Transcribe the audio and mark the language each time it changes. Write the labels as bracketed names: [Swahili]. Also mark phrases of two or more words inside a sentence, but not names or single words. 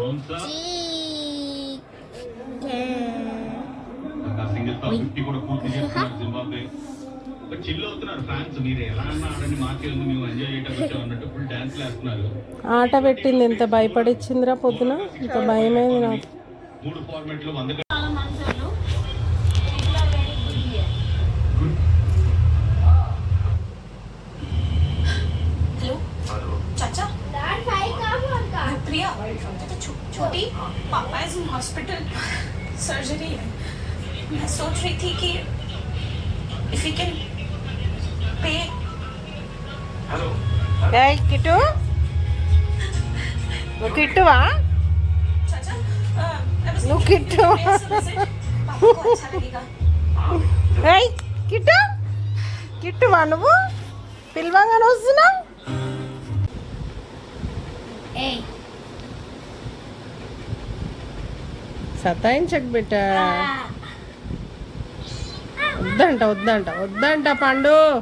[Telugu] ఆట పెట్టింది, ఎంత భయపడిచ్చిందిరా పొద్దున, ఇంత భయమైంది నాకు. [Hindi] छोटी पापा [English] is in hospital, [Hindi] सर्जरी है. मैं सोच रही थी कि [English] if you can pay. [Telugu] ఏయ్ కిట్టు, నువ్వు కిట్టువా? [Hindi] चाचा [Telugu] నువ్వు కిట్టు? [Hindi] पापा को अच्छा लगेगा. [Telugu] ఏయ్ కిట్టు, కిట్టువా నువ్వు? పిలవంగానే వస్తున్నావు. సతాయించకు బిడ్డ. వద్దంట పండు.